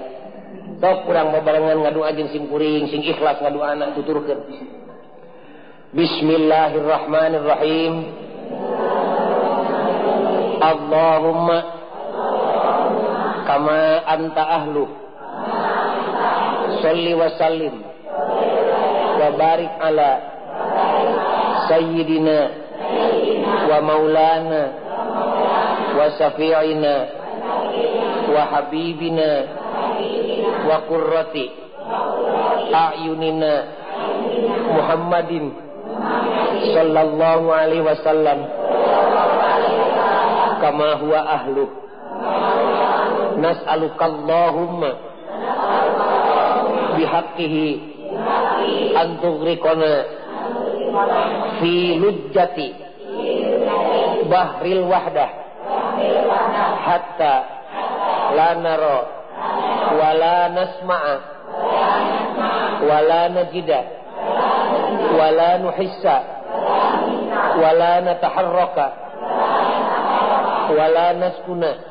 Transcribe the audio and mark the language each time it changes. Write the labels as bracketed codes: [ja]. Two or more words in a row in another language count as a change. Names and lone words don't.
[su] Sok urang babarengan ngadoa jeung simkuring sing ikhlas ngadoana tuturkeun. [ar] بسم الله الرحمن الرحيم. اللهم كما أنت أهله صلّ و وسلم وبارك على سيدنا ومولانا وشفيعنا وحبيبنا وقرة أعيننا محمد صلى الله عليه وسلم كما هو أهله نسألك اللهم بحقه أن تغرقنا في لجة بحر الوحدة حتى لا نرى ولا نسمع ولا نجد ولا نحس ولا نتحرك ولا نسكن